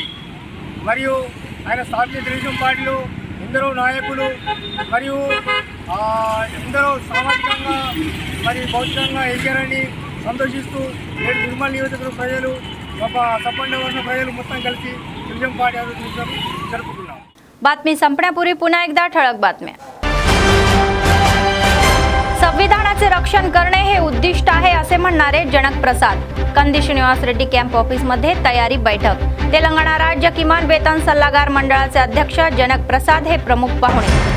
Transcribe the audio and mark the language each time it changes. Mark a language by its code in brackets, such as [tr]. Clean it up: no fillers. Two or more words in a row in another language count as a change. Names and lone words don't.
[te] మరియు ఆయన స్థాపించిన తెలుగుదేశం పార్టీలో ఎందరో నాయకులు మరియు ఎందరో సామాజికంగా మరి భౌతికంగా ఎదిగారని సంతోషిస్తూ నేడు నిర్మల్ నియోజకవర్గ ప్రజలు సంపన్న వర్గ ప్రజలు మొత్తం కలిసి తెలుగుదేశం పార్టీ అభివృద్ధి జరుపుకున్నాం। [mr] बातमी संपण्यापूर्वी पुन्हा एकदा ठळक बातम्या। संविधानाचे रक्षण करणे हे उद्दिष्ट आहे असे म्हणणारे जनक प्रसाद। कंदी श्रीनिवास रेड्डी [en] camp office [mr] मध्ये तयारी बैठक। तेलंगणा राज्य किमान वेतन सल्लागार मंडळाचे अध्यक्ष जनक प्रसाद हे प्रमुख पाहुणे।